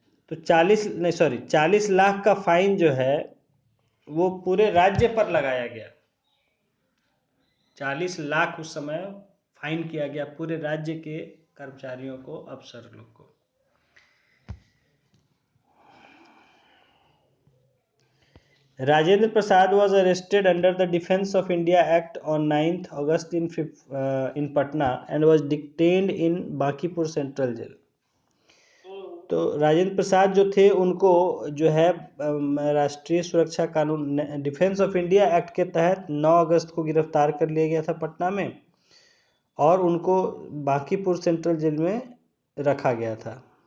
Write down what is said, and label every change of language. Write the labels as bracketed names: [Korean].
[Hindi] तो 40 लाख का फाइन जो है वो पूरे राज्य पर लगाया गया। 40 लाख उस समय फाइन किया गया पूरे राज्य के कर्मचारियों को, अफसर लोग को। [English] Rajendra Prasad was arrested under the Defense of India Act on 9th August in Patna and was detained in Bankipur central jail. [Hindi] तो राजेंद्र प्रसाद जो थे उनको जो है राष्ट्रीय सुरक्षा कानून डिफेंस ऑफ इंडिया एक्ट के तहत 9 अगस्त को गिरफ्तार कर लिया गया था पटना में, और उनको बांकीपुर सेंट्रल जेल में रखा गया था।